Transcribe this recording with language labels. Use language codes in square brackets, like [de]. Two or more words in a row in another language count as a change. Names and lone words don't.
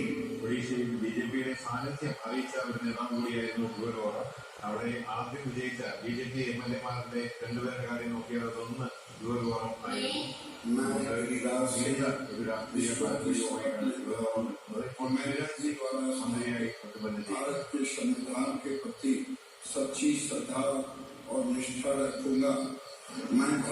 [ml] ഒഡീഷയിൽ ബിജെപിയുടെ സാന്നിധ്യം അറിയിച്ച ഒരു നേതാവ് കൂടിയായിരുന്നു ജുവൽ ഓറ. അവിടെ ആദ്യം വിജയിച്ച ബിജെപി MLA-മാരുടെ രണ്ടുപേരുടെ കാര്യം നോക്കിയാൽ അതൊന്ന് ജുവൽ ഓറ ആയിരുന്നു. ഒരു രാഷ്ട്രീയ പാർട്ടിയുമായാണ് മന്ത്രിയായി [hi] भारत के संविधान के प्रति सच्ची श्रद्धा और निष्ठा रखूंगा। मैं